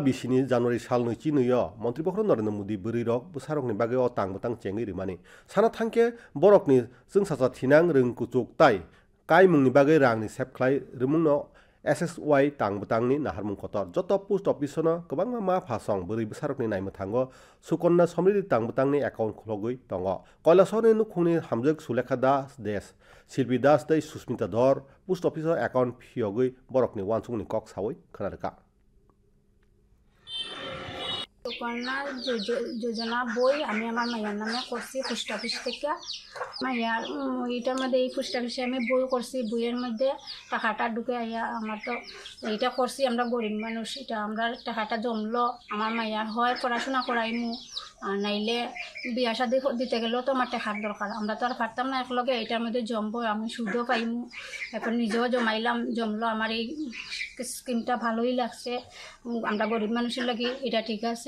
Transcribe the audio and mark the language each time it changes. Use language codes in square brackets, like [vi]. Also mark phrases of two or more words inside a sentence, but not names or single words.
[trp] बिसिनि जानुवारि साल नैचि नैयो मन्त्रिपक्र नरेन्द्र मोदी बोरैरक बुसारकनि बागै अ तांबतां चेङै रिमानि साना थांखे बरकनि जों सासा थिनां रोंकुचुक ताइ काय मुंनि बागै रांनि सेबख्लाय रुमुंनो SSY तांबतांनि नाहारमुं खतर जत [en] post officeno [trp] गोबां मा फासं बोरै बुसारकनि नायमो थांगो सुकन्या समृद्धि तांबतांनि एकाउन्ट खुलगै दङ कैलासनि नुखुंनि हामजोक सुलेखा दास देश शिल्पी दास दै सुस्मिता धर [en] post office account [trp] फियगै बरकनि वानसुंनि कक सावै खोनादोका [bn] सुकन्या যোজনা বই আমি আমার মায়ের নামে করছি [en] post office [bn] থেকে মায়ের এইটার মধ্যে এই [en] post office [bn] আমি বই করছি বইয়ের মধ্যে টাকাটা ঢুকে আইয়া আমার তো এইটা করছি আমরা গরিব মানুষ এটা আমরা টাকাটা জমলো আমার মায়ের হয় পড়াশোনা করাইমু আর নাইলে বিয়া শাদি দিতে গেলেও তো আমার টাকার দরকার আমরা তো আর পারতাম না একলগে এইটার মধ্যে জমবো আমি সুদও পাইমু এখন নিজেও জমাইলাম জমলো আমার এই স্কিমটা ভালোই লাগছে আমরা গরিব মানুষের লাগি এটা ঠিক আছে